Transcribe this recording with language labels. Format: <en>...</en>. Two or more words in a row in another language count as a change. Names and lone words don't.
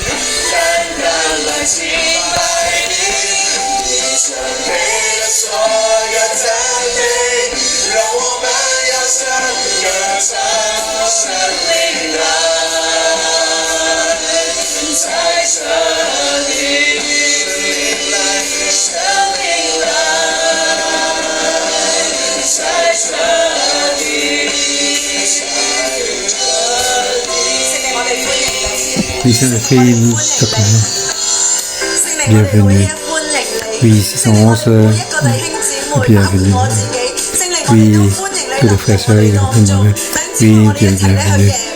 <zh>单单来敬拜你，你准备了所有赞美，让我们扬声歌唱，生命来，在这里，生命来，在这里，</zh> <fr>Oui, c'est le prix, nous t'appelons. Bienvenue. Oui, 611, bienvenue. Oui, tous les frères et sœurs, oui, bienvenue.</fr>